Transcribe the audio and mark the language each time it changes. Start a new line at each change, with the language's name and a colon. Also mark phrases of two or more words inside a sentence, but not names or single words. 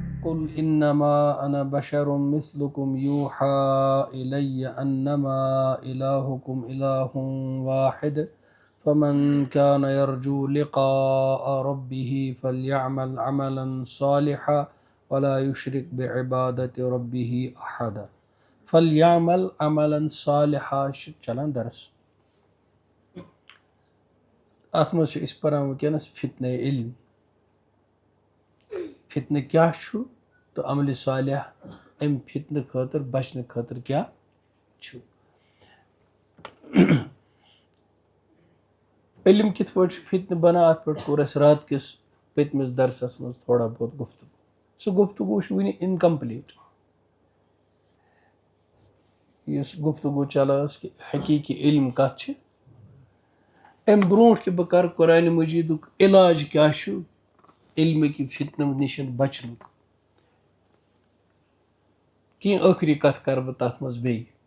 Arabic: قل انما انا بشر مثلكم يوحى الي انما الهكم اله واحد فمن كان يرجو لقاء ربه فليعمل عملا صالحا ولا يشرك بعبادة ربه احدا. فليعمل عملا صالحا
Kashmiri: چلان درس ات مز اس پران ونکس فتنہ علم. فتنہ کیا چھُ تو عمل صالح ام فتنہ خاطر بچنے خاطر کیا چھُ. علم کت پٲٹھۍ چھُ فتنہ بنان ات پٮ۪ٹھ کوٚر اَسہِ رات کِس پٔتمِس درسس منٛز تھوڑا بہت گفتگو. سُہ گفتگو چھُ وٕنہِ انکمپلیٹ. یُس گفتگو چلان ٲس کہِ حقیٖقی علم کتھ چھِ. امہِ برونٛٹھ کہِ بہٕ کرٕ قرآنِ مجیٖدُک علاج کیاہ چھُ علمٕکہِ فتنہٕ نِش بچنُک کینٛہہ ٲخری کتھ کرٕ بہٕ تتھ منٛز بیٚیہِ.